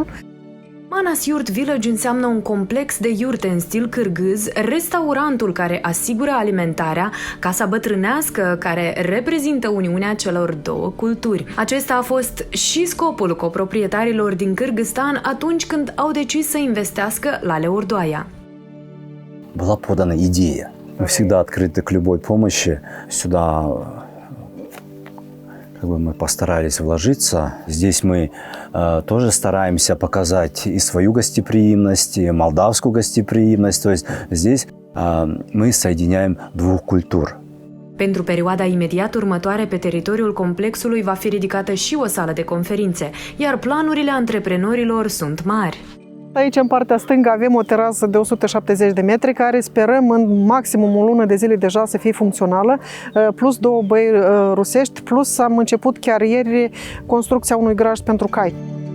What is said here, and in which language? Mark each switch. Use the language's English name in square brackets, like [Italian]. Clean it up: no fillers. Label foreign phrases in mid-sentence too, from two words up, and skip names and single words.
[Romanian] Manas Yurt Village înseamnă un complex de iurte în stil cârgâz, restaurantul care asigură alimentarea, casa bătrânească care reprezintă uniunea celor două culturi. Acesta a fost și scopul coproprietarilor din Kârgâzstan atunci când au decis să investească la Leordoaia. [Russian] Была подана идея. Мы всегда открыты к любой помощи. Сюда мы постарались вложиться. Здесь мы тоже стараемся показать и свою гостеприимность, и молдавскую гостеприимность. То есть здесь мы соединяем двух культур. [Romanian] Pentru perioada imediat următoare, pe teritoriul complexului va fi ridicată și o sală de conferințe, iar planurile antreprenorilor sunt mari. Aici, în partea stângă, avem o terasă de 170 de metri, care sperăm în maximum o lună de zile deja să fie funcțională, plus 2 băi rusești, plus am început chiar ieri construcția unui grajd pentru cai.